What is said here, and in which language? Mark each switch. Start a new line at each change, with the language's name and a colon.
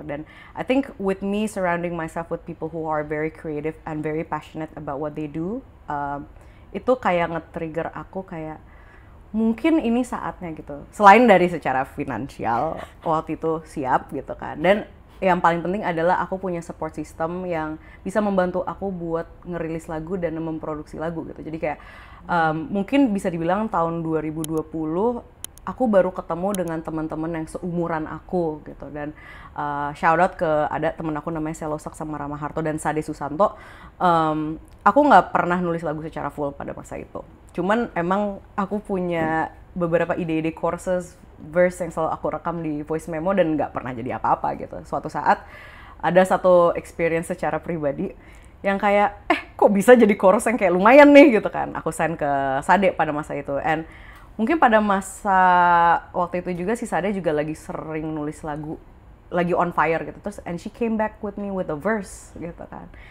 English: Dan I think with me surrounding myself with people who are very creative and very passionate about what they do,
Indonesian: itu kayak nge-trigger aku kayak mungkin ini saatnya gitu. Selain dari secara finansial waktu itu siap gitu kan. Dan yang paling penting adalah aku punya support system yang bisa membantu aku buat ngerilis lagu dan memproduksi lagu gitu. Jadi kayak mungkin bisa dibilang tahun 2020 aku baru ketemu dengan teman-teman yang seumuran aku gitu. Dan shout out ke ada temen aku namanya Selosak sama Rama Harto dan Sade Susanto. Aku nggak pernah nulis lagu secara full pada masa itu. Cuman emang aku punya beberapa ide-ide courses, verse yang selalu aku rekam di voice memo dan nggak pernah jadi apa-apa gitu. Suatu saat ada satu experience secara pribadi yang kayak, kok bisa jadi chorus yang kayak lumayan nih gitu kan. Aku send ke Sade pada masa itu. And mungkin pada masa waktu itu juga si Sade juga lagi sering nulis lagu, lagi on fire gitu. Terus
English: and she came back with me with a verse gitu kan.